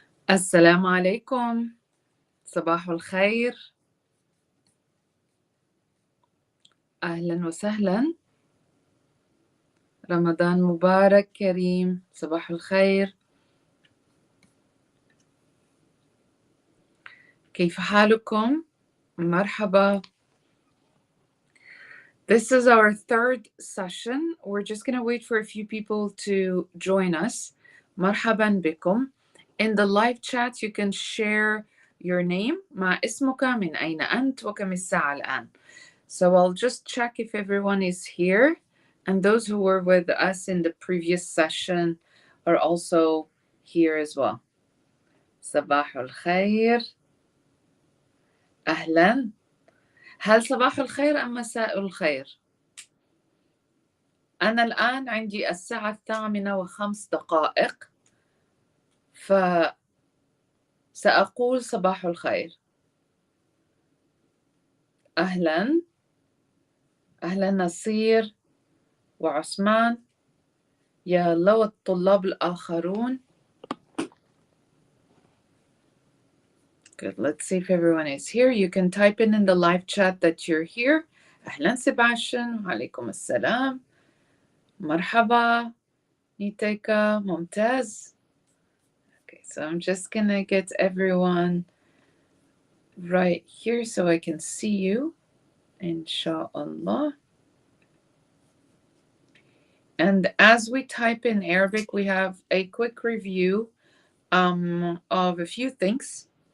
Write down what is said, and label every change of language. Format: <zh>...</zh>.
<ar>السلام عليكم، صباح الخير، أهلا وسهلا، رمضان مبارك كريم، صباح الخير، كيف حالكم؟ مرحبا.</ar> <en>This is our third session. We're just going to wait for a few people to join us.</en> <ar>مرحبا بكم.</ar> <en>In the live chat you can share your name.</en> <ar>ما اسمك، من أين أنت، وكم الساعة الآن.</ar> <en>So I'll just check if everyone is here, and those who were with us in the previous session are also here as well.</en> <ar>صباح الخير، أهلا. هل صباح الخير أم مساء الخير؟ أنا الآن عندي الساعة 8:05، فسأقول صباح الخير. أهلا، أهلا نصير وعثمان، يا لو الطلاب الآخرون.</ar> <en>Good. Let's see if everyone is here. You can type in the live chat that you're here.</en> <ar>أهلا سباشن، وعليكم السلام. مرحبا نيتيكا، ممتاز.</ar> <en>Okay, so I'm just gonna get everyone right here so I can see you, inshallah. And as we type in Arabic, we have a quick review of a few things.</en>